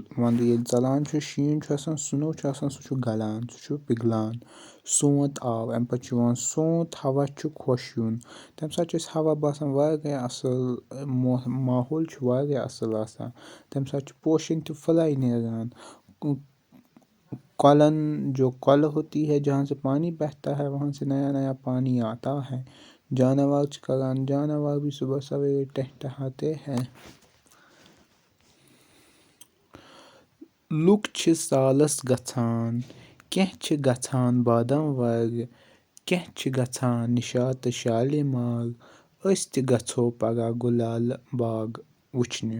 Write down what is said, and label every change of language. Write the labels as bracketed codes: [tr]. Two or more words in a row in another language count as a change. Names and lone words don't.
[ks] وَندٕ ییٚلہِ ژَلان چھُ شیٖن چھُ آسان سُنو چھُ آسان سُہ چھُ گلان سُہ چھُ پِگلان. سونٛت آو اَمہِ پَتہٕ چھُ یِوان سونٛت ہوا چھُ خۄش یُن. تَمہِ ساتہٕ چھُ اَسہِ ہوا باسان واریاہ اَصٕل ماحول چھُ واریاہ اَصٕل آسان. تَمہِ ساتہٕ چھُ پوشن تہِ پھٕلے نیران. [ur] کۄلن جو کۄلہٕ ہوتی ہے جہاں سے پانی بہتا ہے وہاں سے نیا نیا پانی آتا ہے. [ks] جاناوار چھِ کران [ur] جاناوار بھی صبح سویرے ٹہٹہاتے ہیں. [ks] لُکھ چھِ سالس گژھان کینٛہہ چھِ گژھان بادام وارِ کینٛہہ چھِ گژھان نِشاط تہٕ شالیمار. أسۍ تہِ گژھو پگاہ گُلالہٕ باغ وٕچھنہِ.